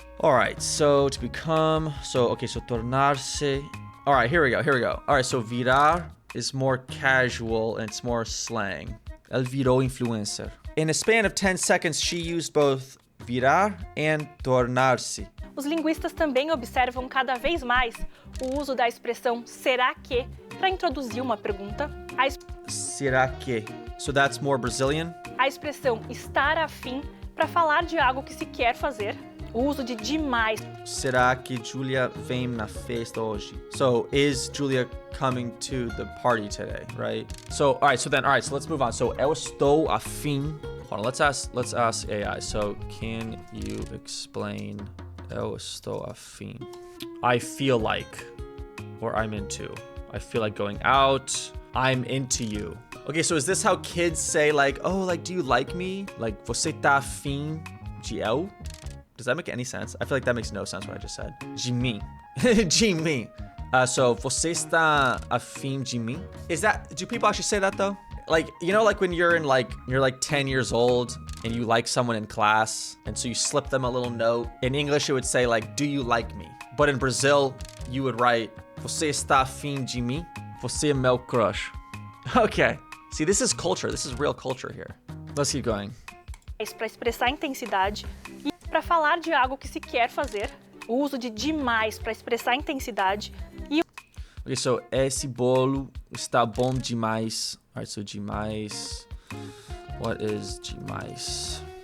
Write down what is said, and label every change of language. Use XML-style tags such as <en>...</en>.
<en>All right, so to become, so tornarse. All right, here we go. All right, so virar is more casual and it's more slang.</en> <es>El viró influencer.</es> <en>In a span of 10 seconds, she used both virar and tornar-se.</en> <pt>Os linguistas também observam cada vez mais o uso da expressão será que para introduzir uma pergunta. Será que?</pt> <en>So that's more Brazilian?</en> <pt>A expressão estar afim para falar de algo que se quer fazer. O uso de demais. Será que Julia vem na festa hoje?</pt> <en>So is Julia coming to the party today, right? So so let's move on. So</en> <pt>eu estou afim.</pt> <en>Hold on, let's ask AI. So can you explain</en> <pt>eu estou afim?</pt> <en>I feel like, or I'm into. I feel like going out. I'm into you. Okay, so is this how kids say like, oh, like, do you like me? Like,</en> <pt>você tá afim de eu?</pt> <en>Does that make any sense? I feel like that makes no sense what I just said.</en> <pt>De mim. De mim.</pt> <en>So,</en> <pt>você está afim de mim?</pt> <en>Do people actually say that though? Like, you know, like when you're 10 years old and you like someone in class, and so you slip them a little note. In English, it would say like, do you like me? But in Brazil, you would write,</en> <pt>você está afim de mim? Você é meu crush.</pt> <en>Okay. See, this is culture. This is real culture here. Let's keep going.</en> <pt>Para expressar intensidade e para falar de algo que se quer fazer, o uso de demais para expressar intensidade e</pt> <en>Okay, so</en> <pt>esse bolo está bom demais.</pt> <en>All right, so demais. What is demais?</en>